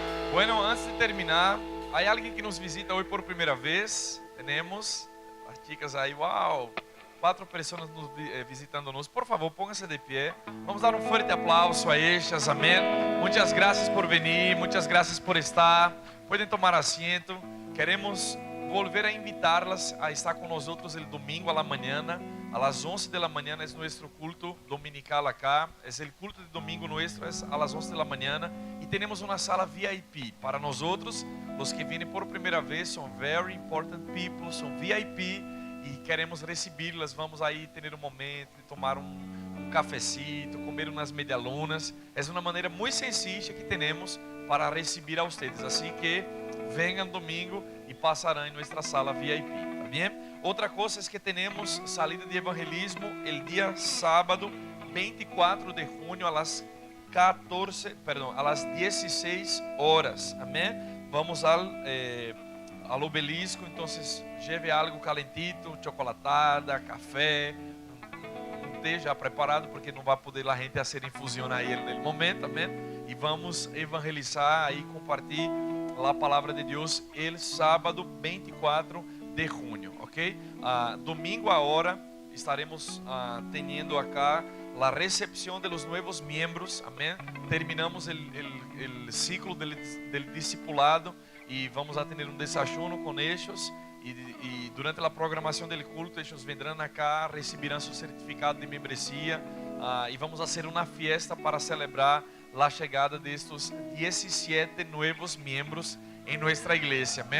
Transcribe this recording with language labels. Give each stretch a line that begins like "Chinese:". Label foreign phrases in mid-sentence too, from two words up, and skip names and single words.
Spanish: Bueno, antes de terminar, ¿hay alguien que nos visita hoy por primera vez? Tenemos las chicas ahí, wow, 4
Portuguese: pessoas visitando-nos.
Spanish: Por favor, pónganse de pé.
Portuguese: Vamos dar um forte aplauso a ellas, amém. Muitas graças por vir, muitas graças por estar. Podem tomar assento. Queremos
Spanish: volver a invitarlas a estar
Portuguese: com nós outros
Spanish: el domingo a la mañana. A las 11 de la mañana es nuestro culto dominical acá. Es el culto de domingo nuestro, es a las 11 de la mañana. Y tenemos una sala VIP. Para nosotros, los que vienen por primera vez, son
English: very important people,
Spanish: son VIP.
Portuguese: E queremos recebê-las. Vamos aí ter um momento de tomar um cafecito, comer umas medialunas. É uma maneira muito sencilla que temos para receber a vocês. Assim que venham domingo e passarão em nossa sala VIP. Tá bem? Outra coisa é que temos salida de evangelismo el dia sábado 24 de junho
Spanish: a las 16 horas.
Portuguese: Amém? Vamos ao obelisco, então
Spanish: lleve algo calentito, chocolatada,
Portuguese: café, um té já preparado, porque não vai poder a gente fazer infusão aí no momento, amém? E vamos evangelizar e compartilhar a palavra de Deus
Spanish: el sábado
Portuguese: 24 de junho, ok? Domingo agora estaremos tendo acá a recepção
Spanish: de los nuevos miembros,
Portuguese: amém?
Spanish: Terminamos el ciclo del discipulado.
Portuguese: E vamos a ter um desayuno com eles e durante a programação do culto eles vendrão acá, receberão seu certificado de membresia e vamos fazer uma fiesta para celebrar a chegada destes 17 novos membros em nossa igreja, amém?